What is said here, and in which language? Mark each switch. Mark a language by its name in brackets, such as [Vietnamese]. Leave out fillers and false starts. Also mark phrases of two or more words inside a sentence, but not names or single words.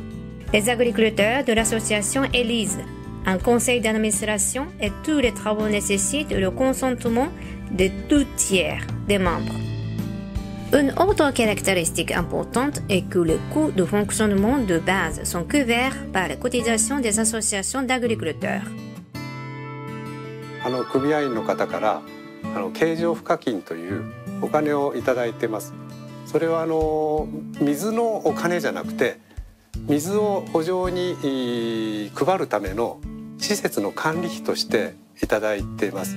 [French] Les agriculteurs de l'association élisent un conseil d'administration et tous les travaux nécessitent le consentement de 2 tiers des membres. Une autre caractéristique importante est que les coûts de fonctionnement de base sont couverts par les cotisations des associations d'agriculteurs. [Japanese] 組合員の方から経常賦課金というお金をいただいてます。それは水のお金じゃなくて水を圃場に配るための施設の管理費としていただいています。